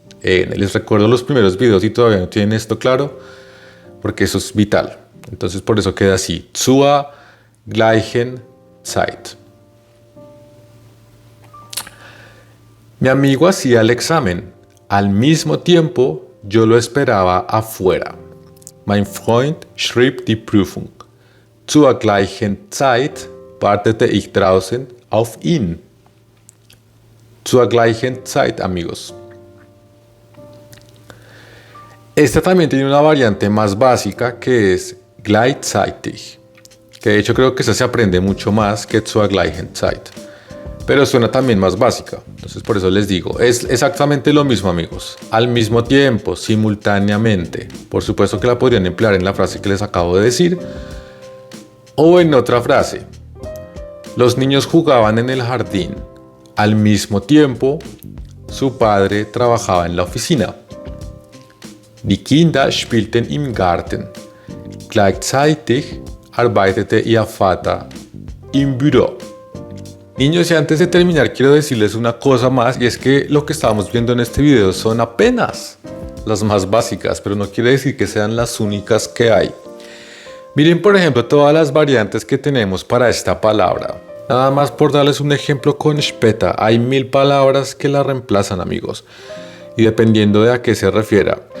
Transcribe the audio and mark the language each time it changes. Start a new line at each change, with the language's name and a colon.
Spanish: Les recuerdo los primeros videos y todavía no tienen esto claro, porque eso es vital. Entonces por eso queda así, zur gleichen Zeit. Mi amigo hacía el examen. Al mismo tiempo, yo lo esperaba afuera.
German: Mein Freund schrieb die Prüfung. Zur gleichen Zeit wartete ich draußen auf ihn.
Spanish: Zur gleichen Zeit, amigos. Esta también tiene una variante más básica que es gleichzeitig. Que de hecho creo que esa se aprende mucho más que zur gleichen Zeit. Pero suena también más básica, entonces por eso les digo, es exactamente lo mismo, amigos, al mismo tiempo, simultáneamente. Por supuesto que la podrían emplear en la frase que les acabo de decir, o en otra frase. Los niños jugaban en el jardín, al mismo tiempo, su padre trabajaba en la oficina.
German: Die Kinder spielten im Garten, gleichzeitig arbeitete ihr Vater im Büro.
Spanish: Niños, y antes de terminar quiero decirles una cosa más, y es que lo que estamos viendo en este video son apenas las más básicas, pero no quiere decir que sean las únicas que hay. Miren por ejemplo todas las variantes que tenemos para esta palabra. Nada más por darles un ejemplo con später, hay 1000 palabras que la reemplazan, amigos, y dependiendo de a qué se refiera.